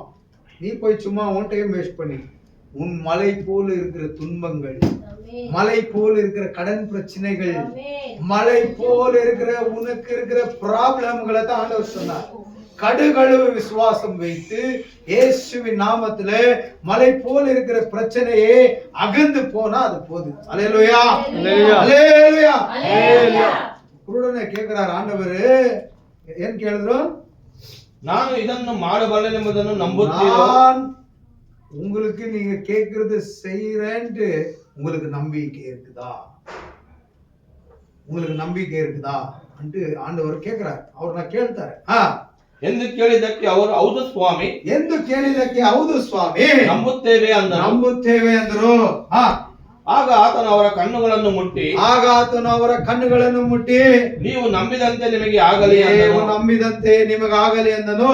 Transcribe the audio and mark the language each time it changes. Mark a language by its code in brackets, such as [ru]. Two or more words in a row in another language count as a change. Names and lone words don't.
[ta] நீ போய் சும்மா உன் [en] time waste [ta] பண்ணி உன் மலை போல இருக்கிற துன்பங்கள், மலை போல இருக்கிற கடன் பிரச்சனைகள், மலை போல இருக்கிற உனக்கு இருக்கிற ப்ராப்ளம்களை தான் ஆண்டவர் சொன்னார். கடுகளவு விசுவாசம் வைத்து இயேசுவின் நாமத்துல மலை போல இருக்கிற பிரச்சனையே அகந்து போனா அது போதும். அல்லேலூயா, அல்லேலூயா, அல்லேலூயா. குருடனை கேக்குறார் ஆண்டவர், ஏன் கேளுದ್ರು? [kn] ನಾನು ಇದನ್ನು ಮಾಡಬಲ್ಲೆನೆಂಬುದನ್ನು ನಂಬುತ್ತೀರೋ? [ta] உங்களுக்கு நீங்க கேக்குறது செய்யறேன்னு உங்களுக்கு நம்பிக்கை இருக்குதா? உங்களுக்கு நம்பிக்கை இருக்குதா [kn] ಅಂತ ಆಂಡವರು ಕೇಳ್ತಾರೆ. ಅವ್ರನ್ನ ಕೇಳ್ತಾರೆ. ಎಂದು ಕೇಳಿದಕ್ಕೆ ಅವರು ಹೌದು ಸ್ವಾಮಿ, ಎಂದು ಕೇಳಿದಕ್ಕೆ ಹೌದು ಸ್ವಾಮಿ, ನಂಬುತ್ತೇವೆ ಅಂದರು. ಆಗ ಆತನು ಅವರ ಕಣ್ಣುಗಳನ್ನು ಮುಟ್ಟಿ ನೀವು ನಂಬಿದಂತೆ ನಿಮಗೆ ಆಗಲಿ ಎಂದನು.